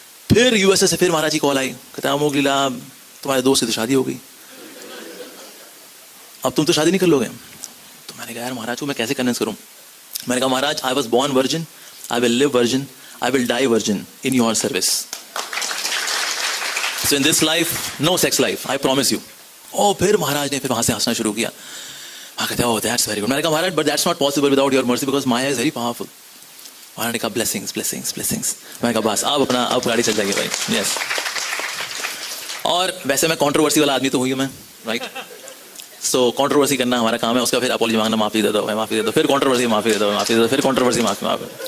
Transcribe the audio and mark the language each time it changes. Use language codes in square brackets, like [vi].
[hi] फिर यूएसए से फिर महाराज की कॉल आई, कहते हैं अमोघ लीला तुम्हारे दोस्त से तो शादी हो गई, अब तुम तो शादी नहीं कर लोगे। तो मैंने कहा यार महाराज को मैं कैसे कन्विंस करूं? मैंने कहा महाराज [en] I was born virgin, I will live virgin, I will die virgin in your service. So in this life, no sex life, I promise you. [hi] Oh, फिर महाराज ने फिर वहाँ से हंसना शुरू किया। हाँ कहते हैं, [en] oh that's very good. [hi] मैंने कहा महाराज [en] but that's not possible without your mercy because Maya is very powerful. [hi] महाराज ने कहा blessings, blessings, blessings. मैंने कहा बस अब गाड़ी चल जाएगी भाई। [en] Yes. [hi] और वैसे मैं कंट्रोवर्सी वाला आदमी तो हुई हूँ मैं, right? So कंट्रोवर्सी करना हमारा काम है, उसका फिर अपॉलॉजी मांगना, माफी दे दो, माफी दे दो, फिर कंट्रोवर्सी माफी दे दो, माफी दे दो, फिर कंट्रोवर्सी माफी।